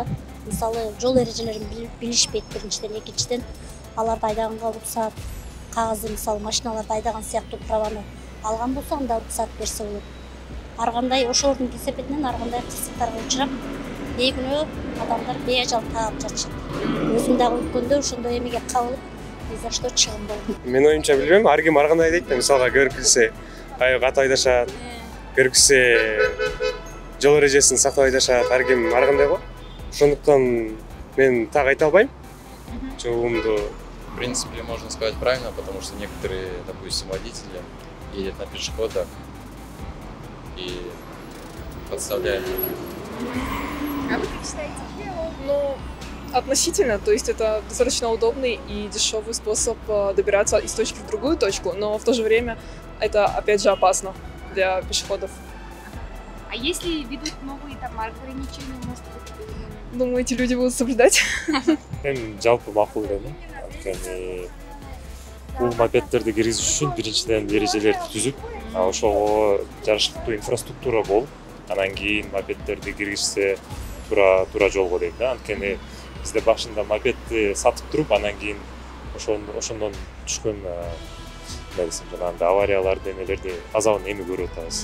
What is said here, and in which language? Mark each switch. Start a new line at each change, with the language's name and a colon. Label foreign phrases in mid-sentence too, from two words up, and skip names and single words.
Kyrgyz: Мисалы, жол эрежелерин билишпейт биринчиден, экинчиден аларды айдаганга уруксаат, кагазды мисалы машиналарды айдаган сыяктуу праваны алган болсо анда уруксаат берсе болот. Ар кандай ошолордун кесепетинен ар кандай кырсыктарга учурап, бейкүнөө адамдар бейажал таап жатышат. Өзүм дагы өткөндө ошондой эмеге кабылып,
Russian: ни за что
Kyrgyz: чыгым болдум. Мен оюмча билбейм, ар ким ар кандай дейт да, мисалга көрүкүлсө катуу айдашат, көрүкүлсө жол эрежесин сактап айдашат, ар ким ар кандай го. Ошондуктан мен так айта албайм. Жолумду,
Russian: в принципе, можно сказать правильно, потому что некоторые, допустим, водители едут на пешеходах и подставляют. А вы как считаете? Ну, относительно, то есть это достаточно удобный и дешевый способ добираться из точки в другую точку, но в то же время это опять же опасно для пешеходов. А если ведут новые там ограничения, может быть? Думаю, эти люди будут соблюдать.
Kyrgyz: Мен жалпы макул көрөм. Анткени бул мопедтерди киргизиш үчүн биринчиден эрежелерди түзүп, ошого жарыштуу инфраструктура болуп, анан кийин мопедтерди киргизсе туура жолго дейт да. Анткени бизде башында мопедти сатып туруп, анан кийин ошондон түшкөн жанагындай аварияларды, эмелерди азабын эми көрүп атабыз.